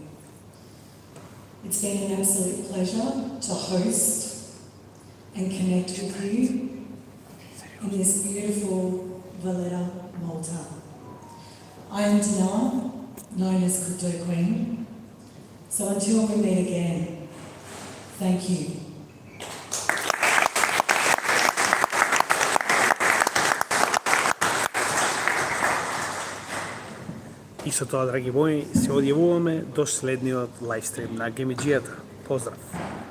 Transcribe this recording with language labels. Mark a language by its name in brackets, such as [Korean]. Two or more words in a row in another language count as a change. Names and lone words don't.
[English] It's been an absolute pleasure to host and connect with you in this beautiful Valletta, Malta. I'm Diana, known as Crypto Queen. So until we meet again, thank you. [Macedonian] И со тоа, драги мои, се одјавуваме до следниот лайвстрим на Гемиџијата. Поздрав!